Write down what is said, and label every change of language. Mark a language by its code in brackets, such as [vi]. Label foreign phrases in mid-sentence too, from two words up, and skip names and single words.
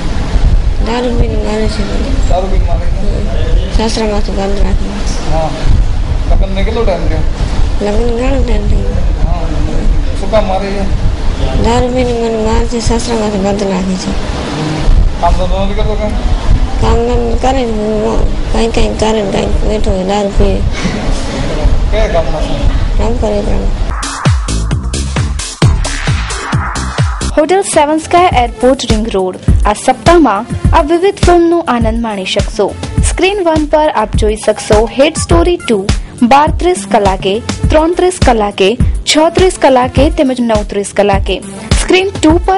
[gu] દારૂ પીને મારે છે દારૂ પીને મારે સાસરામાંથી બંધ રાખી હા લગ્નને કેટલો ટાઈમ થયો લગ્ન ઘણો ટાઈમ થયો હા શું કામ મારે છે દારૂ પીને મને મારે છે સાસરામાંથી બંધ રાખી છે કામ તો નથી કરતો કામ [hi] काम करे कहीं कहीं करे कहीं बैठो दारू पिए काम करे [gu] હોટલ 7 સ્કાય એરપોર્ટ રિંગ રોડ આ સપ્તાહમાં આપ વિવિધ ફિલ્મનો આનંદ માણી શકશો સ્ક્રીન 1 પર આપ જોઈ શકશો હેડ સ્ટોરી 2 12:30 કલાકે 3:30 કલાકે 6:30 કલાકે તેમજ 9:30 કલાકે સ્ક્રીન 2 પર